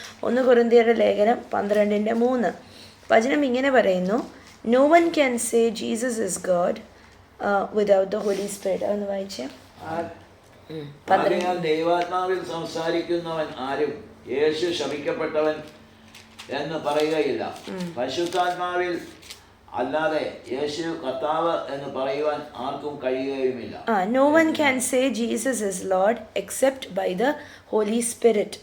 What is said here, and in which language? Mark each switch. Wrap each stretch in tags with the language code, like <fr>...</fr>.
<ml>1 കൊരിന്ത്യരുടെ ലേഖനം 12:3 വചനം ഇങ്ങനെ പറയുന്നു,</ml> <en>"No one can say Jesus is God without the Holy Spirit."</en> <ml>അതൊന്ന് വായിച്ചേ. ദൈവാത്മാവിൽ സംസാരിക്കുന്നവൻ ആരും യേശു ശപിക്കപ്പെട്ടവൻ എന്ന് പറയുകയില്ല. പരിശുദ്ധാത്മാവിൽ അല്ലാതെ യേശു കർത്താവ് എന്ന് പറയുവാൻ ആർക്കും കഴിയുകയുമില്ല.</ml> <en>No one can say Jesus is Lord except by the Holy Spirit.</en>